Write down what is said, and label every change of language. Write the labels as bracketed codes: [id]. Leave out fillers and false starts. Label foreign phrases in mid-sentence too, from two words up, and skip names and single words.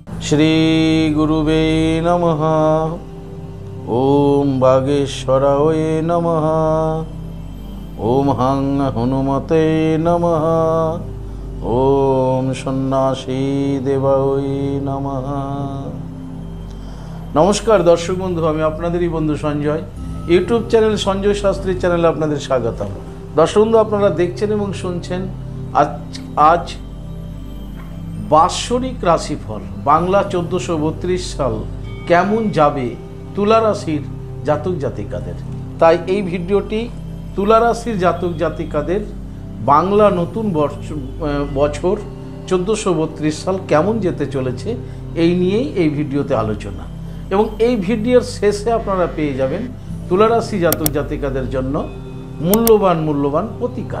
[sa] श्री गुरुवे नमः। ओम बागेश्वराय नमः। ओम हं हनुमते नमः। ओम सन्यासी देवाय नमः। [bn] নমস্কার দর্শক বন্ধু, আমি আপনাদেরই বন্ধু সঞ্জয়। ইউটিউব চ্যানেল সঞ্জয় শাস্ত্রী চ্যানেল আপনাদের স্বাগতম। দর্শক বন্ধু, আপনারা দেখছেন এবং শুনছেন আজ বাৎসরিক রাশিফল বাংলা 1432 সাল কেমন যাবে তুলা রাশির জাতক জাতিকাদের। তাই এই ভিডিওটি তুলা রাশির জাতক জাতিকাদের বাংলা নতুন বছর 1432 সাল কেমন যেতে চলেছে এই নিয়েই এই ভিডিওতে আলোচনা, এবং এই ভিডিওর শেষে আপনারা পেয়ে যাবেন তুলা রাশি জাতক জাতিকাদের জন্য মূল্যবান প্রতিকার।